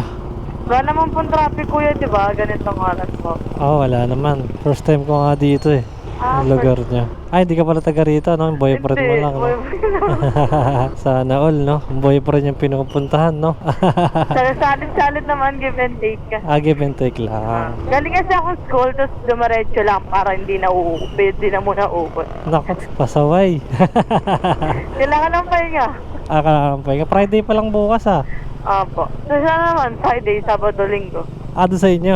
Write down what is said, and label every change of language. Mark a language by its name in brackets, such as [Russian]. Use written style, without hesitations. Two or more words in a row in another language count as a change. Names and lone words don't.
[Filipino] Wala naman pong traffic, kuya, di ba? Ganitong oras po. Wala naman. First time ko nga dito eh. Yung lugar niya. Hindi ka pala taga rito, no? Yung boyfriend mo lang, no? Sana all, no? Yung boyfriend yung pinupuntahan, no? Salit-salit naman, [English] give and take ka. Give and take lang. [Filipino] Galing kasi ako school, tapos dumaretso lang para hindi na uupit, hindi na muna uupot. Naku, pasaway. Kailangan ng pahinga. Kailangan pa. Friday pa lang bukas, Opo. So siya naman, Friday, Sabado, Linggo. Doon sa inyo?